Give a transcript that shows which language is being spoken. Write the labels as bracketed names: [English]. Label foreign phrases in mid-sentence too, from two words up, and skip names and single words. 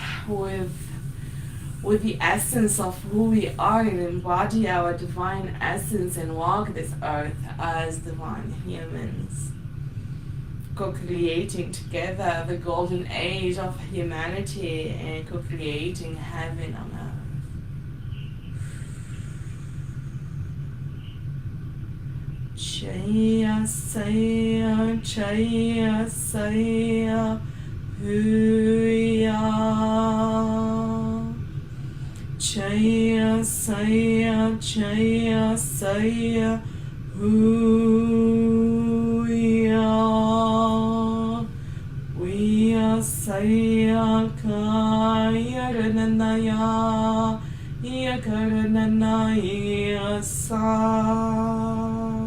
[English] with the essence of who we are and embody our divine essence and walk this earth as divine humans, co-creating together the golden age of humanity and co-creating heaven on earth. Chaya saya, chaya saya, huya. Chaya saya, chaya saya, huya. Huya saya kaya rananaya, ya karananaya sa.